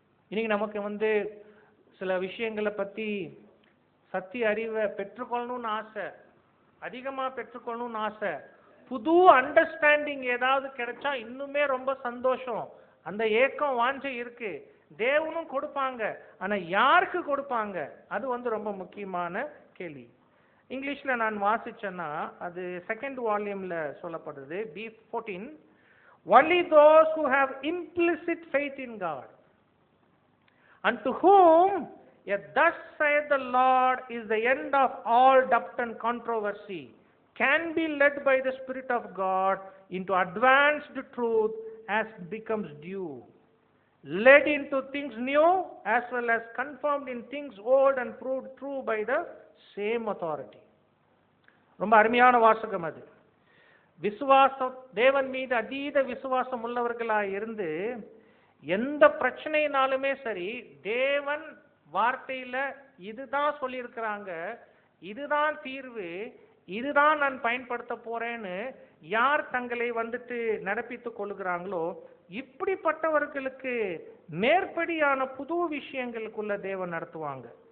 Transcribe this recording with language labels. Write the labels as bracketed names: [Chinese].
[Tamil] இன்னைக்கு நமக்கு சில விஷயங்களை பத்தி சத்திய அறிவை பெற்றுக்கொள்ளணும்னு ஆசை, அதிகமா பெற்றுக்கொள்ளணும்னு ஆசை, புது அண்டர்ஸ்டாண்டிங் ஏதாவது கிடைச்சா இன்னுமே ரொம்ப சந்தோஷம். அந்த ஏக்கம் வாஞ்சை இருக்கு. தேவனும் கொடுப்பாங்க, ஆனா யாருக்கு கொடுப்பாங்க? அது ரொம்ப முக்கியமான கேள்வி. இங்கிலீஷ்ல நான் வாசிச்சேன்னா அது 2nd வால்யூம்ல சொல்லப்படுது, B14. [English] Only those who have implicit faith in God, and to whom a thus saith the Lord is the end of all doubt and controversy, can be led by the Spirit of God into advanced truth as becomes due, led into things new as well as confirmed in things old and proved true by the same authority. [Tamil] ரொம்ப அருமையான வாசகம் அது. விசுவாசம், தேவன் மீது அதீத விசுவாசம் உள்ளவர்களாக இருந்து எந்த பிரச்சனைனாலுமே சரி, தேவன் வார்த்தையில இதுதான் சொல்லியிருக்கிறாங்க, இதுதான் தீர்வு, இதுதான் நான் பயன்படுத்த போறேன்னு யார் தங்களை நடப்பித்துக் கொள்ளுகிறாங்களோ, இப்படிப்பட்டவர்களுக்கு மேற்படியான புது விஷயங்களுக்குள்ள தேவன் நடத்துவாங்க.